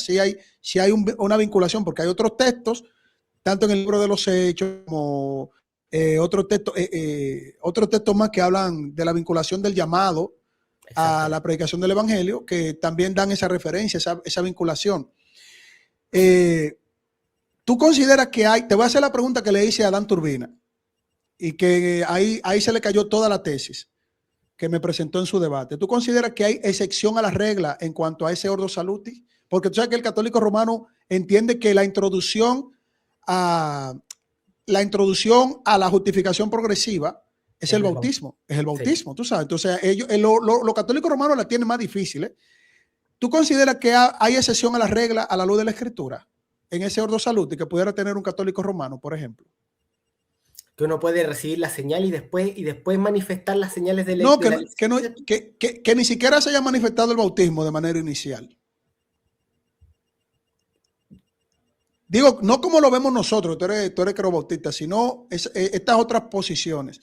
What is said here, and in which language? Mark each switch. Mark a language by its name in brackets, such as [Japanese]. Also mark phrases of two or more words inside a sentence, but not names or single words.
[Spanish] Sí hay una vinculación, porque hay otros textos, tanto en el libro de los Hechos como otros textos más que hablan de la vinculación del llamado a la predicación del Evangelio, que también dan esa referencia, esa vinculación. ¿Tú consideras que te voy a hacer la pregunta que le hice a Dan Turbina, y que ahí se le cayó toda la tesis que me presentó en su debate? ¿Tú consideras que hay excepción a la regla en cuanto a ese [Latin] ordo salutis? [Spanish] Porque tú sabes que el católico romano entiende que la introducción a la justificación progresiva es el bautismo, sí. Tú sabes. Entonces, los católicos romanos la tienen más difícil. ¿Tú consideras que hay excepción a la regla a la luz de la escritura en ese [Latin] ordo salutis [Spanish] que pudiera tener un católico romano, por ejemplo? Que uno puede recibir la señal y después manifestar las señales de no, que ni siquiera se haya manifestado el bautismo de manera inicial. Digo, no como lo vemos nosotros, tú eres bautista, sino estas otras posiciones.